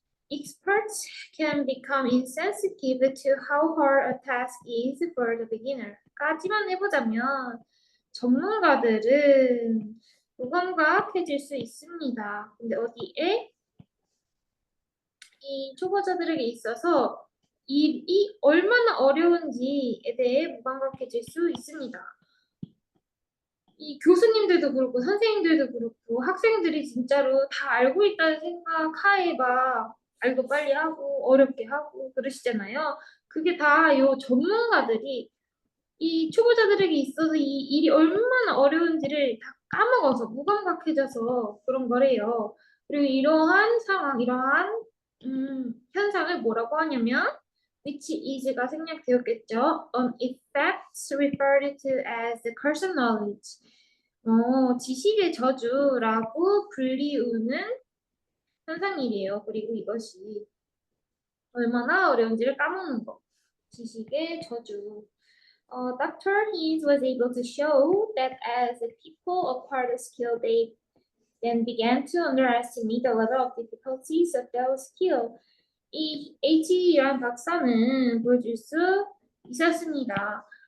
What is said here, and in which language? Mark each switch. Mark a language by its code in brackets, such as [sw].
[en] Experts can become insensitive to how hard a task is for the beginner. [ko] 까지만 해보자면 전문가들은 무감각해질 수 있습니다. 근데 어디에? 이 초보자들에게 있어서 일이 얼마나 어려운지에 대해 무감각해질 수 있습니다. 이 교수님들도 그렇고 선생님들도 그렇고 학생들이 진짜로 다 알고 있다는 생각하에 막 알고 빨리 하고 어렵게 하고 그러시잖아요. 그게 다 요 전문가들이 이 초보자들에게 있어서 이 일이 얼마나 어려운지를 다 까먹어서 무감각해져서 그런 거래요. 그리고 이러한 상황, 이러한 현상을 뭐라고 하냐면 which is가 생략되었겠죠. [en] An effect referred to as the curse of knowledge. [ko] 지식의 저주라고 불리우는 현상이래요. 그리고 이것이 얼마나 어려운지를 까먹는 거. 지식의 저주. Dr. [en] Hayes was able to show that as the people acquired the skill, they then began to underestimate the level of difficulties of those skill. [ko] 이 H란 박사는 보여줄 수 있었습니다.